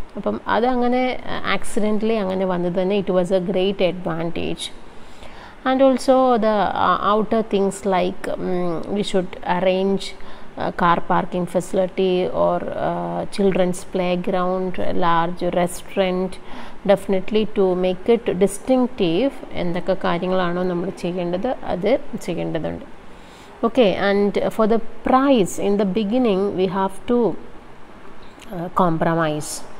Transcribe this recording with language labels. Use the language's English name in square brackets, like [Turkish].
[Malayalam] അപ്പം അതങ്ങനെ ആക്സിഡൻ്റലി അങ്ങനെ വന്നത് തന്നെ [English] It was a great advantage. And also the outer things like we should arrange car parking facility or children's playground, large restaurant, definitely to make it distinctive. [Malayalam] എന്തൊക്കെ കാര്യങ്ങളാണോ നമ്മൾ ചെയ്യേണ്ടത് അത് ചെയ്യേണ്ടതുണ്ട്. [English] Okay, and for the price in the beginning we have to compromise.